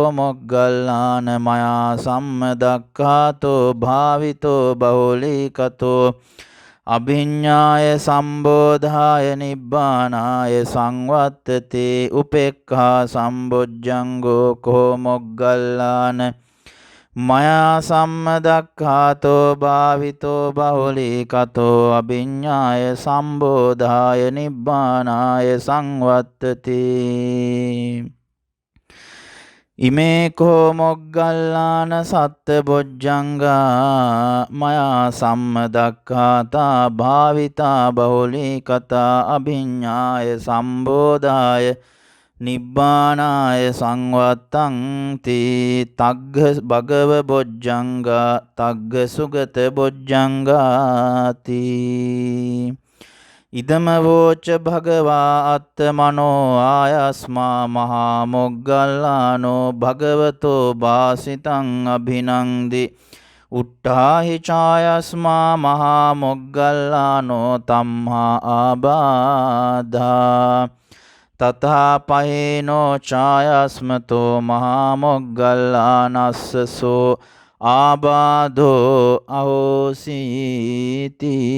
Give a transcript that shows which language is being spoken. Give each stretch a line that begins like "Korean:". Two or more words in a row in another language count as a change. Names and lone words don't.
Pali: මොග්ගල්ලාන මයා සම්මදක්ඛාතෝ භාවිතෝ බහුලී කතෝ අභිඤ්ඤාය සම්බෝධාය නිබ්බානාය සංවත්තති උපේක්ඛා සම්බොජ්ජංගෝ කෝ මොග්ගල්ලාන මයා සම්මදක්ඛාතෝ භාවිතෝ බහුලී කතෝ අභිඤ්ඤාය සම්බෝධාය නිබ්බානාය සංවත්තති ඉමේ කෝ මොග්ගල්ලාන සත්ත බොජ්ජංගා මයා සම්මදක්ඛාතා භාවිතා බහුලී කතා අභිඤ්ඤාය සම්බෝධාය නිබ්බානාය සංවත්තං තී තග්ග භගව බොජ්ජංගා තග්ග සුගත බොජ්ජංගාති ඉදම වෝච භගවා අත්තමනෝ ආයස්මා මහා මොග්ගල්ලානෝ භගවතෝ භාසිතං අභිනන්දි උට්ඨාහි ඡායස්මා මහා මොග්ගල්ලානෝ තම්හා ආබාධා තථා පහේනෝ ඡායස්මතෝ මහා මොග්ගල්ලානස්සසෝ ආබාධෝ අහෝසීති